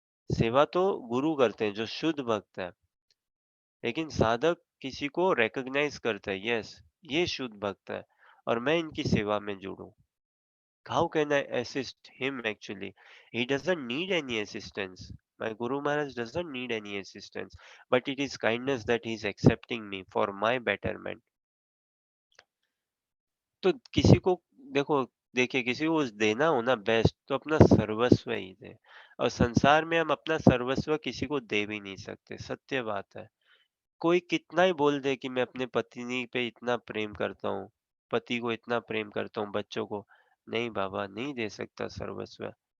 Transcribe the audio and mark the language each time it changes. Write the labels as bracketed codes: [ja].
[hi] सेवा तो गुरु करते हैं जो शुद्ध भक्त है, लेकिन साधक किसी को रिकॉग्नाइज करता है, यस ये शुद्ध भक्त है और मैं इनकी सेवा में जुड़ूं। [en] How can I assist him actually? He doesn't need any assistance. My Guru Maharaj doesn't need any assistance, but it is kindness that he is accepting me for my betterment. [hi] तो किसी को देखो, देखिए किसी को देना हो ना बेस्ट तो अपना सर्वस्व ही दे, और संसार में हम अपना सर्वस्व किसी को दे भी नहीं सकते, सत्य बात है। कोई कितना ही बोल दे कि मैं अपने पत्नी पे इतना प्रेम करता हूँ, पति को इतना प्रेम करता हूँ, बच्चों को, नहीं बाबा नहीं दे सकता सर्वस्व।